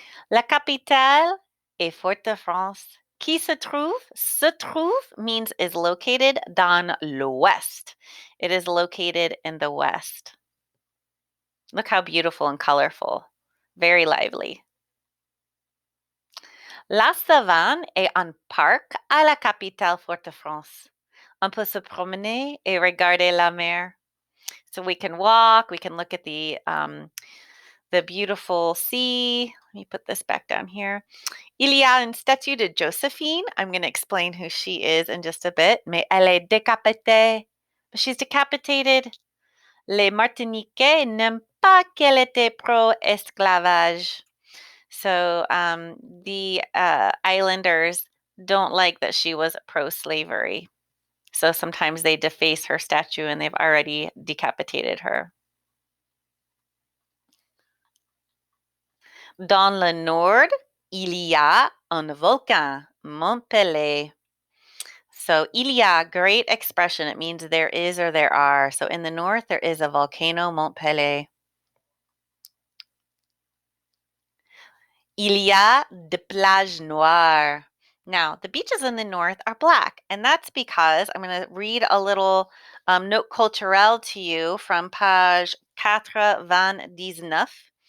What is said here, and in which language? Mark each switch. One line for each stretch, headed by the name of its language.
French: La capitale est Fort-de-France. Qui se trouve? Se trouve
English: means is located
French: dans l'ouest.
English: It is located in the west. Look how beautiful and colorful. Very lively.
French: La Savane est un parc à la capitale Fort-de-France. On peut se promener et regarder la mer.
English: So we can walk, we can look at the beautiful sea. Let me put this back down here.
French: Il y a une statue de Josephine.
English: I'm going to explain who she is in just a bit.
French: Mais elle est décapitée.
English: But she's decapitated.
French: Les Martiniquais n'aiment pas qu'elle était pro-esclavage.
English: So the islanders don't like that she was pro-slavery. So sometimes they deface her statue and they've already decapitated her.
French: Dans le nord, il y a un volcan, Mont Pelé.
English: So
French: il y a,
English: great expression. It means there is or there are. So in the north, there is a volcano, Mont Pelé.
French: Il y a des plages noires.
English: Now, the beaches in the north are black, and that's because I'm going to read a little note culturelle to you from page 419.